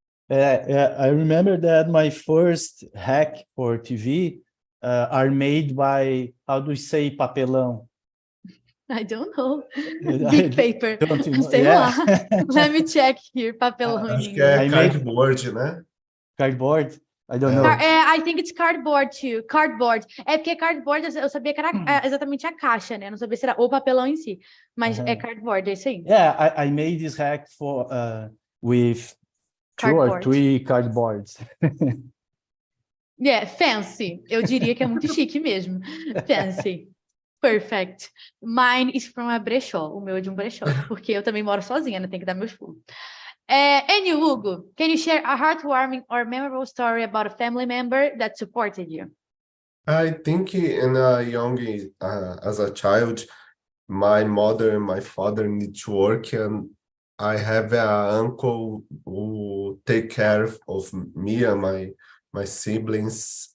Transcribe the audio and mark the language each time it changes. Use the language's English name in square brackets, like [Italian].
[English] I remember that my first hack for TV are made by, how do you say papelão? I don't know. Big paper. [Portuguese] Sei [English] yeah. [Portuguese] lá. [English] Let me check here. [Portuguese] Papelão em Acho que é inglês. [English] cardboard, [Portuguese] né? [English] Cardboard? I don't know. I think it's cardboard too. Cardboard. [Portuguese] É porque cardboard, eu sabia que era exatamente a caixa, né? Eu não sabia se era o papelão em si. Mas é cardboard, é isso aí. [English] Yeah, I made this hack for with Cardboard. 2 or 3 cardboards. Yeah, fancy. [Portuguese] Eu diria que é muito chique mesmo. [English] Fancy. Perfect. Mine is from a [Portuguese] brechó. O meu é de brechó, porque eu também moro sozinha, né? Tem que dar meus pulos. [English] And you, Hugo, can you share a heartwarming or memorable story about a family member that supported you? I think in a young, as a child, my mother and my father need to work, and I have an uncle who take care of me and my siblings.